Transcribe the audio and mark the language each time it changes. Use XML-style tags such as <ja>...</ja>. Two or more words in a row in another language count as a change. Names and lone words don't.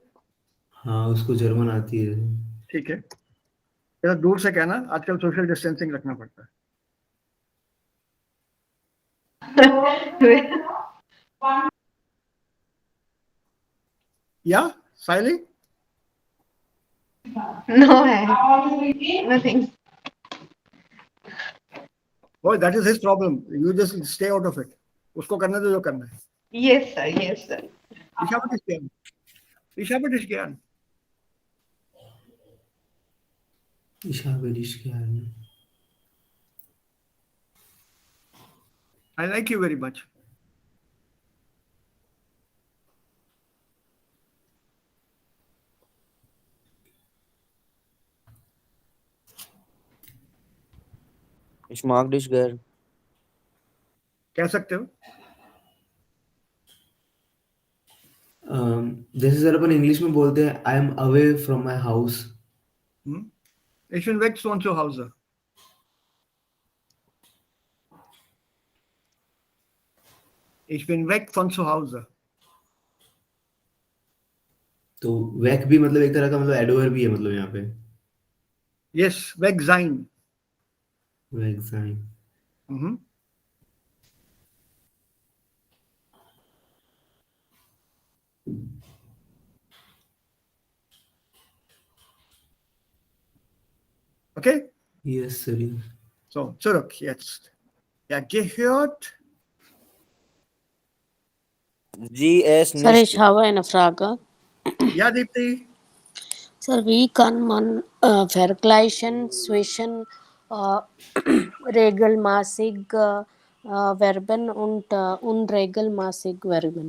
<hi>हाँ, उसको जर्मन आती है. ठीक है, जरा दूर से कहना. आजकल</hi> <en>social distancing</en> <hi>रखना पड़ता है. या साइली?</hi> <en>No, nothing. Oh, that is his problem. You just stay out of it.</en> <hi>उसको करने दो जो करना है.</hi> <en>Yes, sir. Yes, sir. ईशापटिश ज्ञान. ईशापटिश ज्ञान. ईशापटिश ज्ञान. I like you very much.</en> <de>Ich mag dich gern.</de> <hi>कह सकते हो. जैसे सर अपन इंग्लिश में बोलते हैं</hi> <en>I am away from my house.</en> <de>Ich bin weg von zu Hause. Ich bin weg von zu Hause.</de> <hi>तो वैक भी मतलब एक तरह का मतलब एडवर्ब भी है, मतलब यहाँ पे.</hi> <de>Yes, weg sein. weg sein. Okay?</de> <en>yes sir.</en> <de>So, zurück jetzt. Ja, gehört. GS Sir, nicht. ich habe eine Frage. Ja, Deepti. Sir, wie kann man vergleichen zwischen regelmäßig Verben und unregelmäßig Verben?</de>